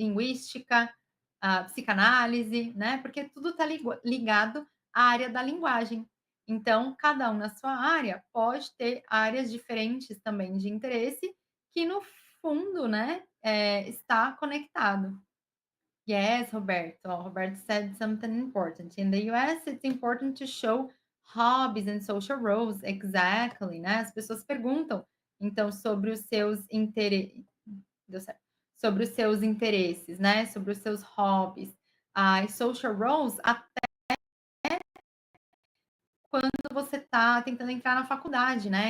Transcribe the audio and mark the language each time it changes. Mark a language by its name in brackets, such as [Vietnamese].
[Portuguese] Linguística, psicanálise, né, porque tudo está ligado à área da linguagem. Então, cada um na sua área pode ter áreas diferentes também de interesse, que no fundo, né, está conectado. [English] Yes, Roberto. Roberto said something important. In the US, it's important to show hobbies and social roles. Exactly, né? [Portuguese] As pessoas perguntam, então, sobre os seus interesses, deu certo. Sobre os seus interesses, né? Sobre os seus hobbies. E social roles, quando você está tentando entrar na faculdade, né.